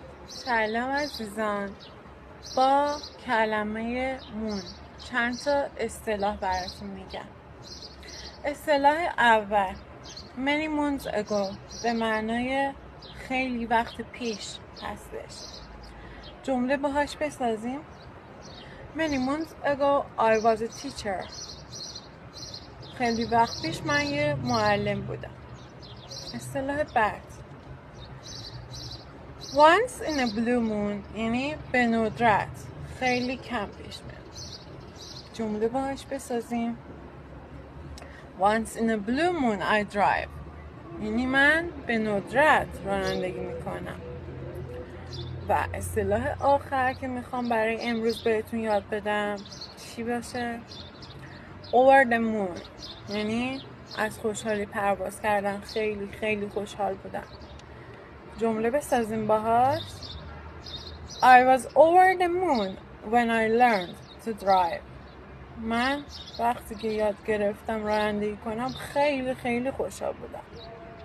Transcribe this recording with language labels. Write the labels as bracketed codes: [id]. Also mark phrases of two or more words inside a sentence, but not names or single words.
[fa] سلام عزیزان. با کلمه مون چند تا اصطلاح براتون میگم. اصطلاح اول [en] many moons ago [fa] به معنای خیلی وقت پیش هستش. جمله باهاش بسازیم. [en] Many months ago I was a teacher. [fa] خیلی وقت پیش من یه معلم بودم. اصطلاح بعد [en] Once in a blue moon [fa] یعنی به ندرت خیلی کم پیش میاد. جمله باهاش بسازیم. [en] Once in a blue moon I drive [fa] یعنی من به ندرت رانندگی میکنم. و اصطلاح آخر که میخوام برای امروز بهتون یاد بدم چی باشه؟ [en] Over the moon [fa] یعنی از خوشحالی پرواز کردن، خیلی خیلی خوشحال بودم. جمله بسازیم باهاش. [en] I was over the moon when I learned to drive. [fa] من وقتی که یاد گرفتم رانندگی کنم خیلی خیلی خوشحال بودم.